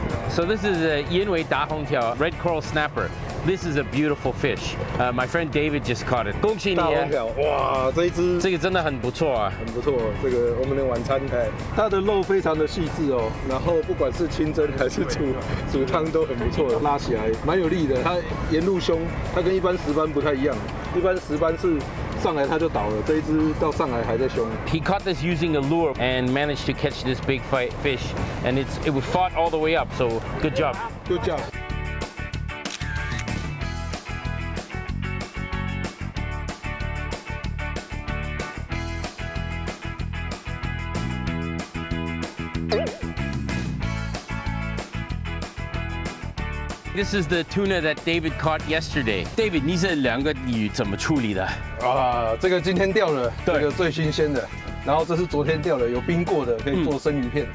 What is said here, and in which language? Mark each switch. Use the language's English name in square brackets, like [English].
[English] So this is a [Chinese] 因为大红条 [English] red coral snapper. This is a beautiful fish. My friend David just caught it. [Chinese] 恭喜你！大红条，哇，这一只这个真的很不错啊，很不错。这个我们的晚餐，它的肉非常的细致哦，然后不管是清蒸还是煮汤都很不错，拉起来蛮有力的。它沿路凶，它跟一般石斑不太一样，一般石斑是上来它就倒了，这一只到上来还在凶。 [English] He caught this using a lure and managed to catch this big fish, and it was fought all the way up. So good job. Good job. This is the tuna that David caught yesterday. [Chinese] David, 你这两个鱼怎么处理的？这个今天钓了，这个最新鲜的，然后这是昨天钓的，有冰过的，可以做生鱼片。